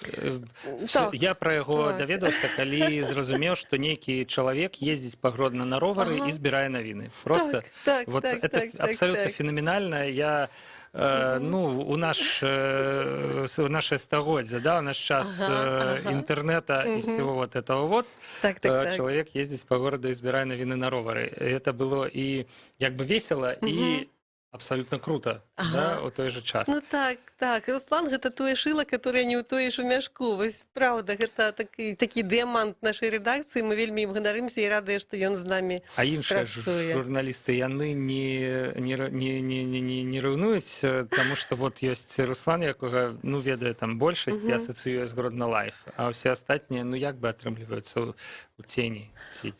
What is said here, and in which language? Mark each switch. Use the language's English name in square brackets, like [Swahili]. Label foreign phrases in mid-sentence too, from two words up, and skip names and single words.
[Belarusian] Я пра яго даведаўся, калі зразумеў, што нейкі чалавек ездзіць па Гродна на ровары і збірае навіны. [Russian] Просто это абсолютно феноменальна. [Belarusian] Я у наше стагоддзе, у наш час [Russian] интернета и всего вот этого вот, человек ездить по городу и [Belarusian] збирая навіны на ровары. [Russian] Это было и как бы весело, и абсолютно круто, Ага. да, у той же час. Ну так, так. [Belarusian] Руслан гэта тое шыла, которое не ўтоіш у мяшку. Вось правда, гэта такі дыямант нашай рэдакцыі. Мы вельмі ім ганарымся і радыя, што ён з намі А іншыя працуе. журналісты яны не раўнуюць, таму што вот ёсць Руслан, якога ну ведае там большасць, асацыюе з Гродно Лайф, а ўсе астатнія ну як бы атрымліваюцца у цені ці.